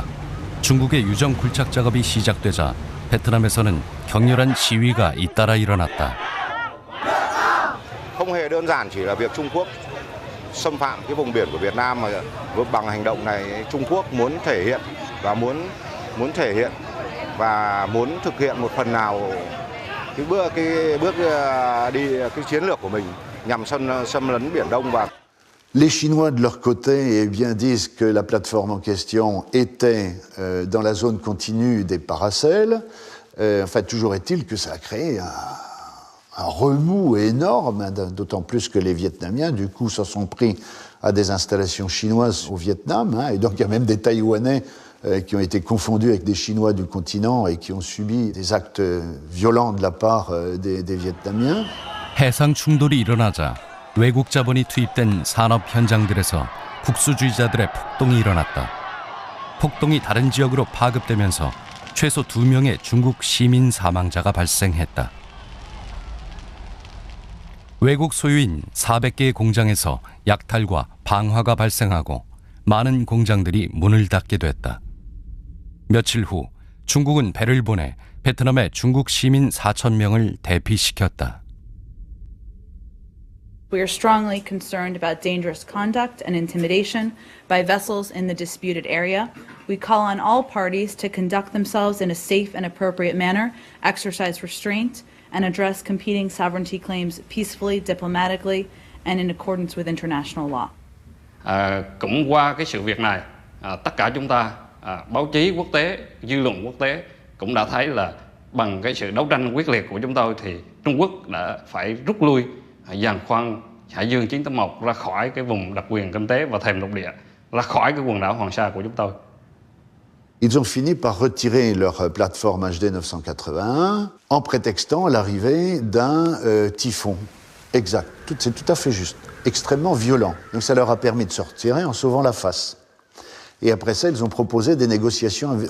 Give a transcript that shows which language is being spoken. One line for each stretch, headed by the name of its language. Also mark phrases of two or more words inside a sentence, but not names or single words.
Korean: 중국의 유정 굴착 작업이 시작되자 베트남에서는 격렬한 시위가 잇따라 일어났다.
Vietnamese: Không hề đơn giản chỉ là việc Trung Quốc xâm phạm cái vùng biển của Việt Nam mà bằng hành động này Trung Quốc muốn thể hiện và muốn thể hiện và muốn thực hiện một phần nào cái bước đi cái chiến lược của mình nhằm xâm lấn Biển Đông và
French: Les Chinois, de leur côté, eh bien, disent que la plateforme en question était dans la zone continue des paracels. Enfin, toujours est-il que ça a créé un remous énorme, d'autant plus que les Vietnamiens, du coup, se sont pris à des installations chinoises au Vietnam. Et donc, il y a même des Taïwanais qui ont été confondus avec des Chinois du continent et qui ont subi des actes violents de la part des Vietnamiens.
Korean: 해상 충돌이 일어나자 외국 자본이 투입된 산업 현장들에서 국수주의자들의 폭동이 일어났다. 폭동이 다른 지역으로 파급되면서 최소 2명의 중국 시민 사망자가 발생했다. 외국 소유인 400개의 공장에서 약탈과 방화가 발생하고 많은 공장들이 문을 닫게 됐다. 며칠 후 중국은 배를 보내 베트남의 중국 시민 4,000명을 대피시켰다.
English: We are strongly concerned about dangerous conduct and intimidation by vessels in the disputed area. We call on all parties to conduct themselves in a safe and appropriate manner, exercise restraint, and address competing sovereignty claims peacefully, diplomatically, and in accordance with international law.
Vietnamese: Cũng qua cái sự việc này, tất cả chúng ta, báo chí quốc tế, dư luận quốc tế cũng đã thấy là bằng cái sự đấu tranh quyết liệt của chúng tôi thì Trung Quốc đã phải rút lui giàn khoan Hải Dương 981 ra khỏi cái vùng đặc quyền kinh tế và thềm lục địa, ra khỏi cái quần đảo Hoàng Sa của chúng tôi.
French: Ils ont fini par retirer leur plateforme HD 981 en prétextant l'arrivée d'un typhon. Exact, c'est tout à fait juste, extrêmement violent. Donc ça leur a permis de se retirer en sauvant la face. Et après ça, ils ont proposé des négociations aux Vietnamiens.